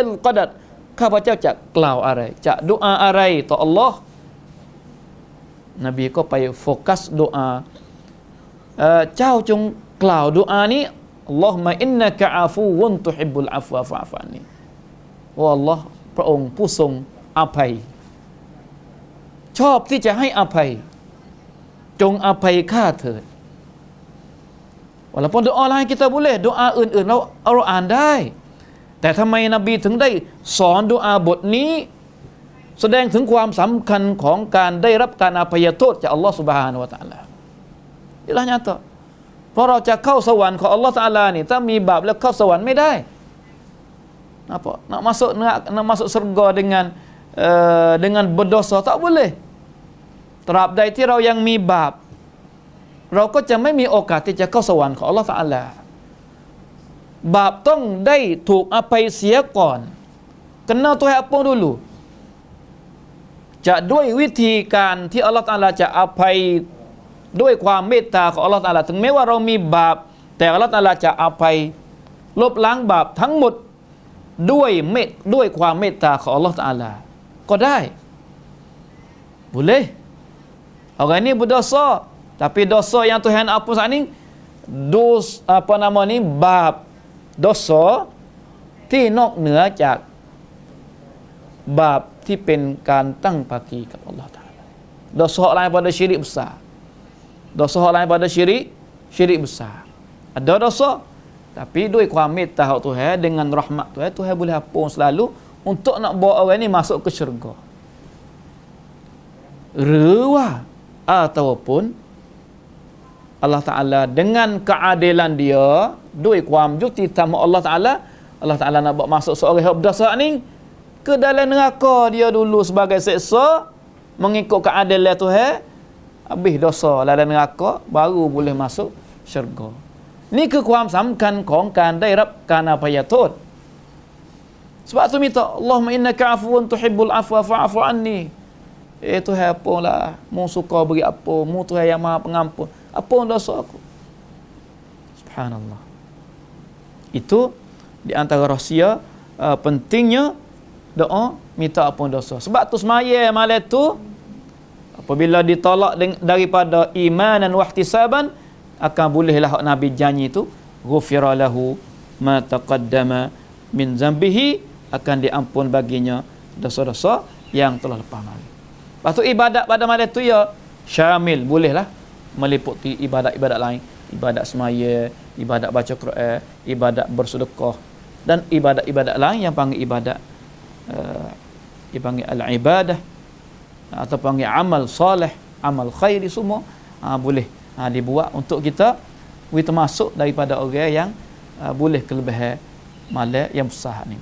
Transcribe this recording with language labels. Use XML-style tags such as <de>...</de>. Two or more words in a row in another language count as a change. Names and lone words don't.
<th>ตุลกอดัรข้าพเจ้าจะกล่าวอะไรจะดุอาอะไรต่ออัลลอฮ์นบีก็ไปโฟกัสดุอาเจ้าจงกล่าวดุอานี้</th> <ar>اللهم إنك عفو تحب العفو فاعف عني</ar> <th>โอ้อัลลอฮ์พระองค์ผู้ทรงอภัย ชอบที่จะให้อภัยจงอภัยข้าเถิด</th> <ms>walaupun doa lain kita boleh, doa</ms> <th>อื่นๆเราอ่านได้แต่ทำไมนบีถึงได้สอนดุอาบทนี้แสดงถึงความสำ คัญของการได้รับการอภัยโทษจากอัลลอฮฺซุบฮานะฮูวะตะอาลา</th> <ms>inilah nyata</ms> <th>เพราะเราจะเข้าสวรรค์ของอัลลอฮฺตะอาลานี่ถ้ามีบาปแล้วเข้าสวร รค์ไม่ได้</th> <ms>apa nak masuk surga dengan berdosa tak boleh</ms> <th>ตราบใดที่เรายังมีบาปเราก็จะไม่มีโอกาส ที่จะเข้าสวรรค์ของอัลลอฮฺตะอาลาบาปต้องได้ถูกอภัยเสียก่อน</th> <ms>kenal Tuhan apa</ms> <th>dulu จะด้วยวิธีการที่อัลลอฮฺตะอาลาจะอภัยด้วยความเมตตาของอัลลอฮฺตะอาลาถึงแม้ว่าเรามีบาปแต่อัลลอฮฺตะอาลาจะอภัยลบล้างบาปทั้งหมดด้วยความเมตตาของอัลลอฮฺตะอาลาก็ได้</th> <ms>boleh orang ini berdosa tapi dosa yang Tuhan ampun saat ini บาปdosa</ms> <th>ที่นอกเหนือจากบาปที่เป็นการตั้งภาคีกับอัลลอฮฺตะอาลา</th> <ms>dosa lain pada syirik besar dosa lain pada syirik besar ada dosa tapi</ms> <th>ด้วยความเมตตาของ</th> <ms>Tuhan dengan rahmat Tuhan boleh ampun selalu untuk nak bawa orang ini masuk ke syurga</ms> <th>หรือว่า</th> <ms>ataupun Allah Ta'ala dengan keadilan dia</ms> <th>ด้วยความยุติธรรมของ</th> <ms>Allah Ta'ala nak bawa masuk seorang yang berdosa ni ke dalam neraka dia dulu sebagai seksa mengikut keadilan Tuhan habis dosa dalam neraka baru boleh masuk syurga</ms> <th>นี่คือความสำคัญของการได้รับการ</th> <ms>อภัยโทษ sebab tu minta</ms> <ar>اللهم إنك عفو تحب العفو فاعف عني</ar> <ms>Tuhan apalah mu suka beri apa mu Tuhan yang Maha Pengampun ampun dosa aku subhanallah itu di antara rahsia pentingnya doa minta ampun dosa sebab tu semaya malam tu apabila ditolak daripada</ms> <ar>إيمانا واحتسابا</ar> <ms>akan bolehlah Nabi janji itu</ms> <ar>غفر له ما تقدم من ذنبه</ar> <ms>akan diampun baginya dosa-dosa yang telah lepas lalu. Lepas tu ibadat pada malam tu ya syamil bolehlah meliputi ibadat-ibadat lain, ibadat semaya, ibadat baca Quran, ibadat bersedekah dan ibadat-ibadat lain yang panggil ibadat dipanggil al-ibadah atau panggil amal soleh, amal khairi semua boleh dibuat untuk kita termasuk daripada orang yang boleh kelebihan malam yang besar ni.</ms>